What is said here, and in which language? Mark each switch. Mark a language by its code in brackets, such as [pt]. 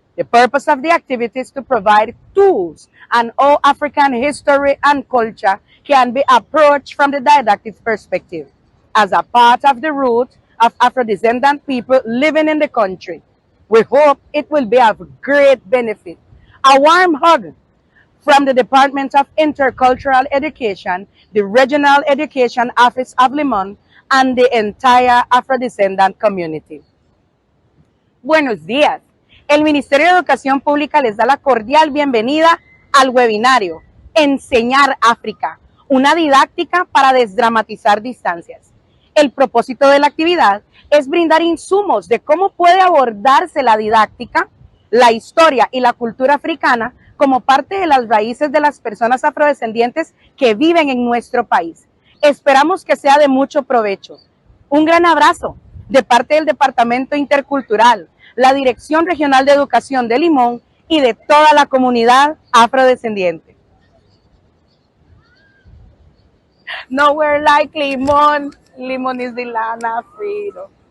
[en] The purpose of the activity is to provide tools and how African history and culture can be approached from the didactic perspective as a part of the root of Afro-descendant people living in the country. We hope it will be of great benefit. A warm hug from the Department of Intercultural Education, the Regional Education Office of Limón, and the entire Afro-descendant community. [es] Buenos días. El Ministerio de Educación Pública les da la cordial bienvenida al webinario Enseñar África, una didáctica para desdramatizar distancias. El propósito de la actividad es brindar insumos de cómo puede abordarse la didáctica, la historia y la cultura africana como parte de las raíces de las personas afrodescendientes que viven en nuestro país. Esperamos que sea de mucho provecho. Un gran abrazo de parte del Departamento Intercultural, la Dirección Regional de Educación de Limón y de toda la comunidad afrodescendiente. [en] Nowhere like Limón. Limón is the land of freedom.